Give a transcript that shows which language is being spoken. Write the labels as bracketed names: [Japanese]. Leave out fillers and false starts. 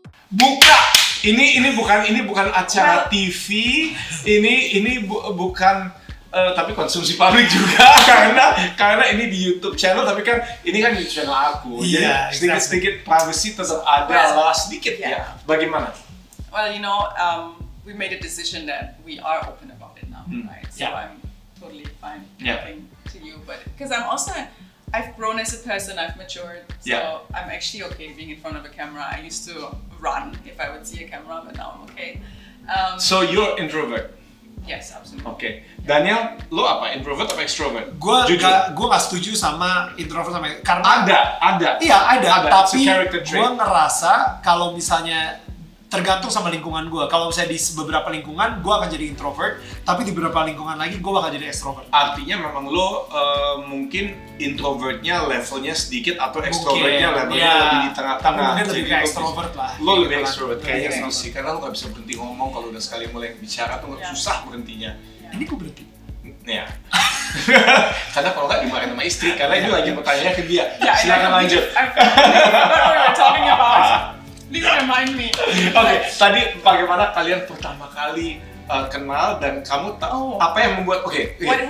[Indonesian] Buka. Ini bukan acara TV. Ini bukan tapi konsumsi publik juga karena ini di YouTube channel, tapi kan ini kan di channel aku. Iya, jadi sedikit privacy tetap ada lah sedikit ya. Bagaimana? [English] Well, we made a decision that we are open about it now, right? So I'm totally fine talking to you, but because I've grown as a person, I've matured, so I'm actually okay being in front of a camera. I used to run if I would see a camera, but now I'm okay. So you're introvert? Yes, absolutely. [Indonesian] Oke. Daniel, lo apa? Introvert atau extrovert? Gue nggak setuju sama introvert sama karena ada. Iya ada. Tapi gue ngerasa kalau misalnya tergantung sama lingkungan gue. Kalau misalnya di beberapa lingkungan gue akan jadi introvert, tapi di beberapa lingkungan lagi gue bakal jadi extrovert. Artinya memang lo mungkin introvertnya levelnya sedikit atau extrovertnya levelnya lebih di tengah-tengah. Mungkin lebih ke extrovert lah. Lo lebih extrovert kayaknya sih, karena lo nggak bisa berhenti ngomong kalau udah sekali mulai bicara tuh susah berhentinya. Ini gue berhenti. Ya. Karena kalau nggak dimarahin sama istri, karena ini lagi pertanyaannya ke dia. Silakan lanjut. [English] I forgot what we were talking about. Please remind me. [Indonesian] Oke, tadi bagaimana kalian pertama kali kenal dan kamu tahu apa yang membuat gini.